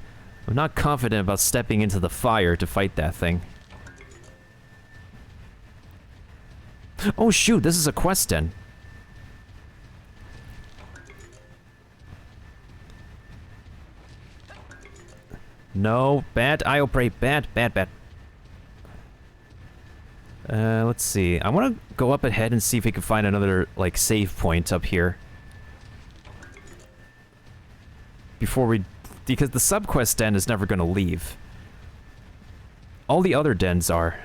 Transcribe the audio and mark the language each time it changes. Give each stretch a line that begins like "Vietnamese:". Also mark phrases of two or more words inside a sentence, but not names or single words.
English: I'm not confident about stepping into the fire to fight that thing. Oh shoot, this is a quest den. No, bad Iopray, bad, bad, bad. Let's see. I want to go up ahead and see if we can find another, like, save point up here. Before we... Because the subquest den is never going to leave. All the other dens are.